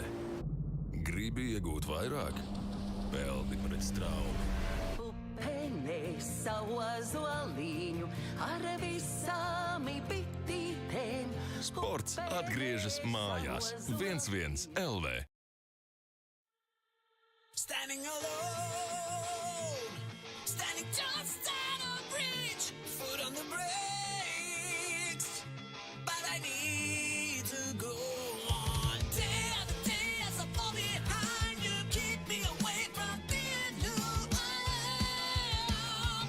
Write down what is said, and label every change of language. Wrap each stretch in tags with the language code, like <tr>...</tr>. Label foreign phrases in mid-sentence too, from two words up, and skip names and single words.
<lv>Gribi iegūt vairāk? Peldi pret straumi. Upenēs ozoliņu ar visām bitītēm. Sports atgriežas mājās. 1-1 LV.</lv> <en>Standing alone, standing just on a bridge, foot on the brakes, but I need to go on. Day after day as I fall behind, you keep me away from being who I am.</en>